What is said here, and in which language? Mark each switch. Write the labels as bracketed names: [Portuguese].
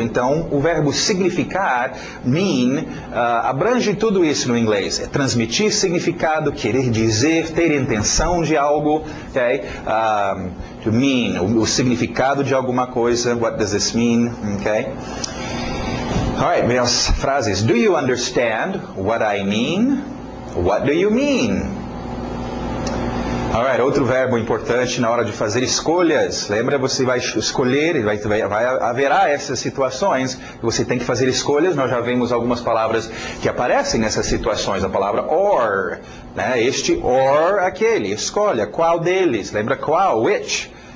[Portuguese] Então, o verbo significar, mean, abrange tudo isso no inglês. É transmitir significado, querer dizer, ter intenção de algo, okay? To mean, o significado de alguma coisa. [English] What does this mean? Okay? Alright, [Portuguese] vem as frases. [English] Do you understand what I mean? What do you mean? [Portuguese] Alright, outro verbo importante na hora de fazer escolhas. Lembra, você vai escolher, haverá essas situações que você tem que fazer escolhas. Nós já vimos algumas palavras que aparecem nessas situações. A palavra or, né? Este or, aquele. Escolha, qual deles? Lembra qual? Which.